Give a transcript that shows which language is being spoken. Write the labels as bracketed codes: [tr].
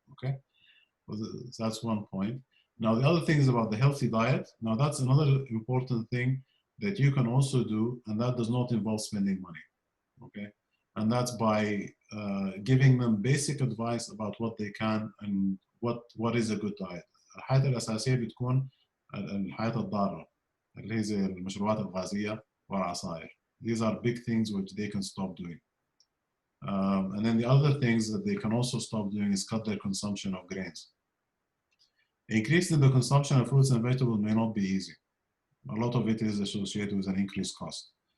[en] Okay, so that's one point. Now the other thing is about the healthy diet. Now that's another important thing that you can also do, and that does not involve spending money. Okay, and that's by giving them basic advice about what they can and what is a good diet. [ar] الحاجات الأساسية بتكون الحاجات الضارة اللي هي زي المشروبات الغازية والعصائر. [en] These are big things which they can stop doing. And then the other things that they can also stop doing is cut their consumption of grains. Increasing the consumption of fruits and vegetables may not be easy. A lot of it is associated with an increased cost.